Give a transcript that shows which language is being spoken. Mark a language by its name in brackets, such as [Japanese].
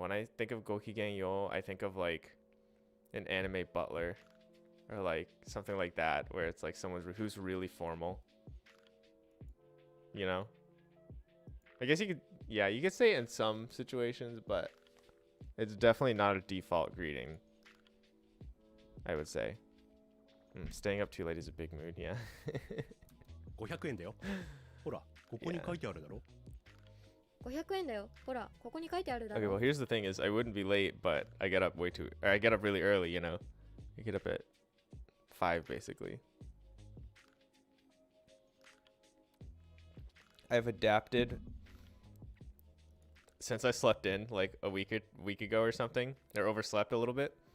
[English] When I think of ごきげんよう, I think of like an anime butler or like something like that, where it's like someone who's really formal. You know? I guess you could, yeah, you could say it in some situations, but it's definitely not a default greeting, I would say. Staying up too late is a big mood, yeah. [Japanese] 500円だよ。ほら、ここに書いてあるだろ。 500円だよ。ほら、ここに書いてあるだ [English] Okay, [Japanese] ろ。 [English] well, here's the thing is I wouldn't be late, but I get up I get up really early, you know? I get up at 5, basically. I've adapted since I slept in like a week ago or something, or overslept a little bit.